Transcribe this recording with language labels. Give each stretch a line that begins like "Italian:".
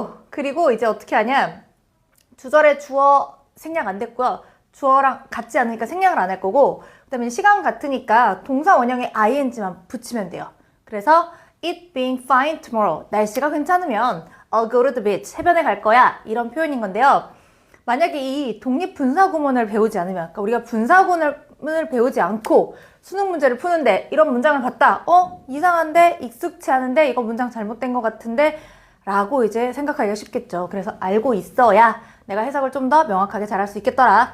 Korean: 그리고 이제 어떻게 하냐? 주절의 주어 생략 안 됐고요. 주어랑 같지 않으니까 생략을 안 할 거고, 그 다음에 시간 같으니까 동사 원형에 ing만 붙이면 돼요. 그래서
English: it being fine tomorrow.
Korean: 날씨가 괜찮으면
English: I'll go to the beach.
Korean: 해변에 갈 거야. 이런 표현인 건데요. 만약에 이 독립분사구문을 배우지 않으면, 그러니까 우리가 문을 배우지 않고 수능 문제를 푸는데 이런 문장을 봤다. 이상한데? 익숙치 않은데? 이거 문장 잘못된 것 같은데? 라고 이제 생각하기가 쉽겠죠. 그래서 알고 있어야 내가 해석을 좀 더 명확하게 잘할 수 있겠더라.